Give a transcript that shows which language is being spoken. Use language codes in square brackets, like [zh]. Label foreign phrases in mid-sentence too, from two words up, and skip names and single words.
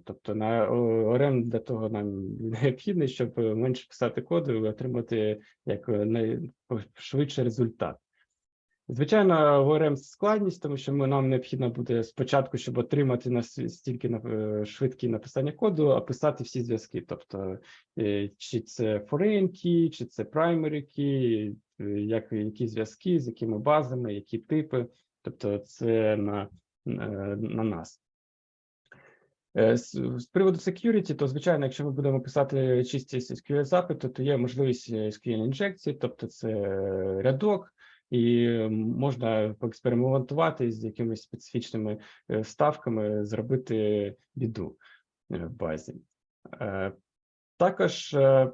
[uk] Тобто на ORM для того нам необхідно, щоб менше писати коду і отримати як найшвидший результат. Звичайно, в ORM складність, тому що нам необхідно буде спочатку, щоб отримати настільки швидкі написання коду, описати всі зв'язки. Тобто, чи це [en] foreign key, [uk] чи це [en] primary key, [uk] які зв'язки, з якими базами, які типи. Тобто це на нас. З приводу security, то, звичайно, якщо ми будемо писати чисті SQL-запити, то є можливість SQL-інжекції, тобто це рядок, і можна поекспериментувати з якимись специфічними ставками, зробити біду в базі.